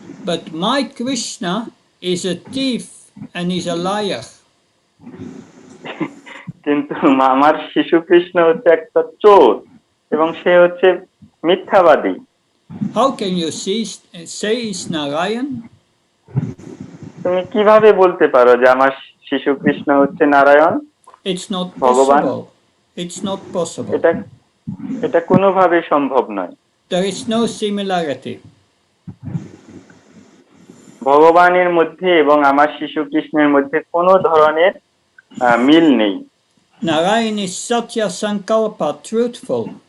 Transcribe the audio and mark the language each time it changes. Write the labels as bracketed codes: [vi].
[en] But my Krishna is a thief and is a liar. [bn] কিন্তু আমার শিশু কৃষ্ণ হচ্ছে একটা চোর এবং সে হচ্ছে মিথ্যাবাদী। [en] How can you say is Narayan? [bn] তুমি কিভাবে বলতে পারো যে আমার শিশু কৃষ্ণ হচ্ছে নারায়ণ? [en] It's not [bn] ভগবান, [en] possible. It's not possible. [bn] এটা কোনোভাবে সম্ভব নয়। [en] There is no similarity. [bn] ভগবানের মধ্যে এবং আমার শিশু কৃষ্ণের মধ্যে কোনো ধরনের মিল নেই। [en] Narayan is Satya Sankalpa, truthful.